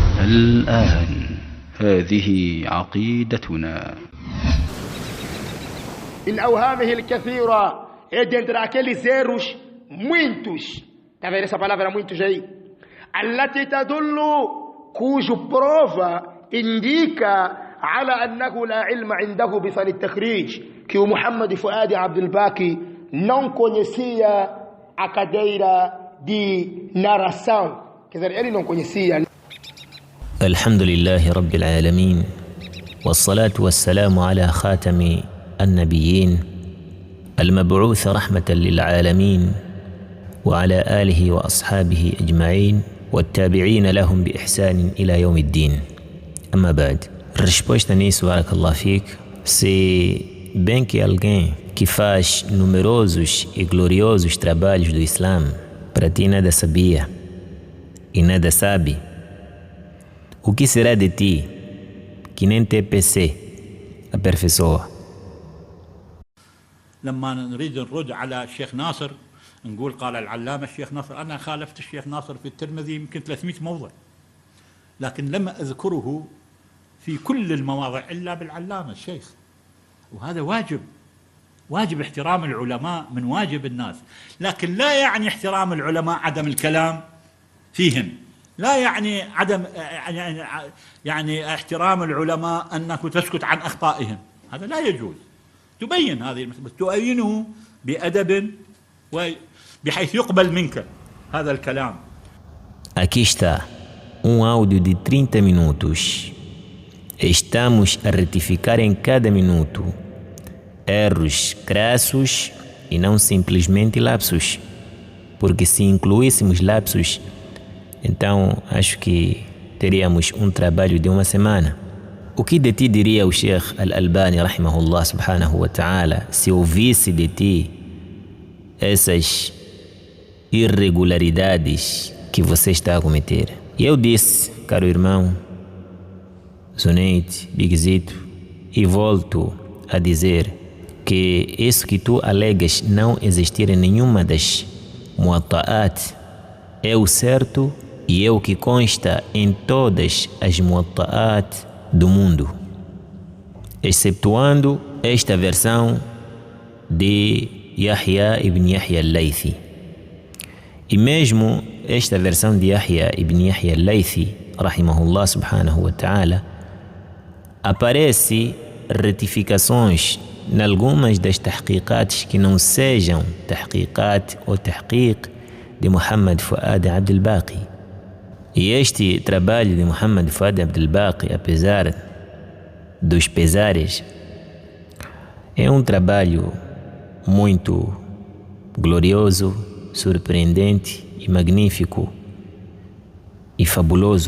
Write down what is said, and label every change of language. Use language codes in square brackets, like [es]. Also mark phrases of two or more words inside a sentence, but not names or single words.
[ar] الآن هذه عقيدتنا. من أوهامه الكثيرة [pt] dentro aqueles erros muitos, tá vendo essa palavra muitos aí? [ar] التي تدل [pt] cujo prova indica [ar] على أنه لا علم عنده بفن التخريج, [pt] que o Muhammad Fuad Abdul Baqi não conhecia a cadeira de narração, quer dizer, ele não conhecia. [ar] الحمد لله رب العالمين والصلاة والسلام على خاتم النبيين المبعوث رحمة للعالمين وعلى آله وأصحابه أجمعين والتابعين لهم بإحسان إلى يوم الدين. أما بعد, [pt] resposta nisso, [ar] بارك الله فيك, [pt] se bem que alguém que faz numerosos e gloriosos trabalhos do Islã para ti nada sabia e nada sabe, o que será de ti que nem TPC aperfeiçoa? [ar] لما نريد نرد على الشيخ ناصر نقول قال العلامة الشيخ ناصر. أنا خالفت الشيخ ناصر في الترمذي يمكن 300 موضع، لكن لم أذكره في كل المواضع إلا بالعلامة الشيخ، وهذا واجب احترام العلماء من واجب الناس، لكن لا يعني احترام العلماء عدم الكلام فيهم، لا يعني عدم يعني احترام العلماء أنك تسكت عن أخطائهم، هذا لا يجوز. تبين هذه المسألة، تبينه بأدب بحيث يقبل منك هذا الكلام. [pt] Aqui está áudio de 30 minutos. Estamos a retificar em cada minuto erros crassos e não simplesmente lapsos, porque se incluíssemos lapsos, então acho que teríamos um trabalho de uma semana. O que de ti diria o Sheikh Al-Albani [ar] رحمه الله سبحانه وتعالى [pt] se ouvisse de ti essas irregularidades que você está a cometer? E eu disse, caro irmão Zuneid, Bigzito, e volto a dizer que isso que tu alegas não existir em nenhuma das muatta'at é o certo e é o que consta em todas as muatta'at do mundo, excetuando esta versão de Yahya ibn Yahya al-Laythi. E mesmo esta versão de Yahya ibn Yahya al-Laythi, [ar] رحمه الله سبحانه وتعالى, [pt] aparece retificações em algumas das tahqiqats que não sejam tahqiqat ou tahqiq de Muhammad Fuad Abdul Baqi. E este trabalho de Muhammad Fuad Abdul Baqi, apesar dos pesares, é um trabalho muito glorioso, surpreendente e magnífico e fabuloso.